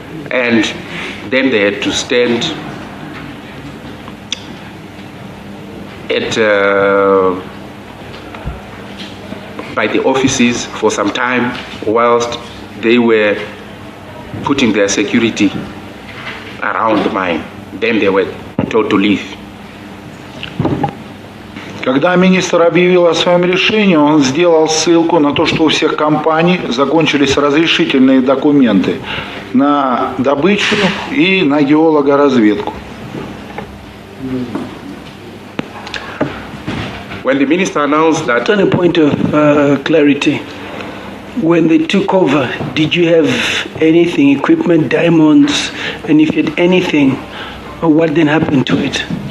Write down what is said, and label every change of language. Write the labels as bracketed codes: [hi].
[en] And then they had to stand at by the offices for some time whilst they were putting their security around the mine. Then they were told to leave. [ru] Когда министр объявил о своем решении, он сделал ссылку на то, что у всех компаний закончились разрешительные документы на добычу и на геологоразведку. [en] When the minister announced that, On a point of clarity, when they took over, did you have anything, equipment, diamonds, and if you had anything, what then happened to it?